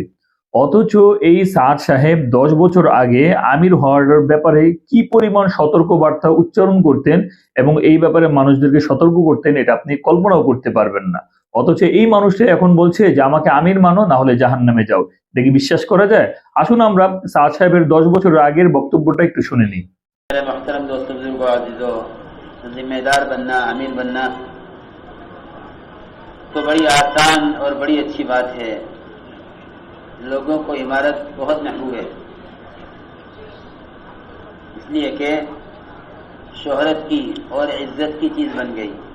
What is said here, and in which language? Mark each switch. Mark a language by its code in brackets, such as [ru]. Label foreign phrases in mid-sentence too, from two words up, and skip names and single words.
[bn] অথচ এই সাদ সাহেব 10 বছর আগে আমির হওয়ার ব্যাপারে কি পরিমাণ সতর্ক বার্তা উচ্চারণ করতেন এবং এই ব্যাপারে মানুষদেরকে সতর্ক করতেন, এটা আপনি কল্পনাও করতে পারবেন না। অথচ এই মানুষটা এখন বলছে যে আমাকে আমির মানো, না হলে জাহান্নামে যাও। এটা কি বিশ্বাস করা যায়? আসুন আমরা সাদ সাহেবের 10 বছর আগের বক্তব্যটা একটু শুনে নিই। [ur] محترم دوستوں بزرگوں عزیزوں، ذمہ دار بننا، امیر بننا تو بڑی آسان اور بڑی اچھی بات ہے۔ لوگوں کو امارت بہت محبوب ہے، اس لیے کہ شہرت کی اور عزت کی چیز بن گئی۔